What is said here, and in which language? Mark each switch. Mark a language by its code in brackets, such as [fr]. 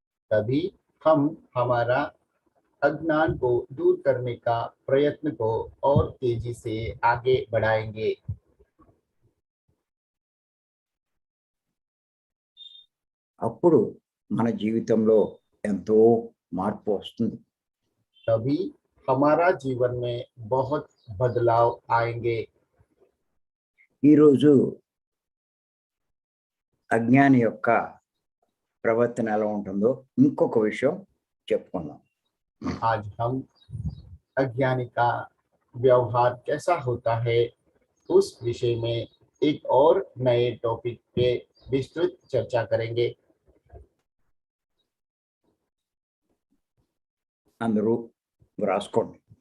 [hi] तभी हम हमारा अज्ञान को दूर करने का प्रयत्न को और तेजी से आगे बढ़ाएंगे। [te] అప్పుడు మన జీవితంలో ఎంతో మార్పు వస్తుంది. [hi] तभी हमारा जीवन में बहुत बदलाव आएंगे। [te] ఈరోజు అజ్ఞాని యొక్క ప్రవర్తన ఎలా ఉంటుందో ఇంకొక విషయం చెప్పుకుందాం. [hi] आज हम अज्ञानी का व्यवहार कैसा होता है उस विषय में एक और नए टॉपिक पे विस्तृत चर्चा करेंगे। [te] అందరూ వ్రాసుకోండి.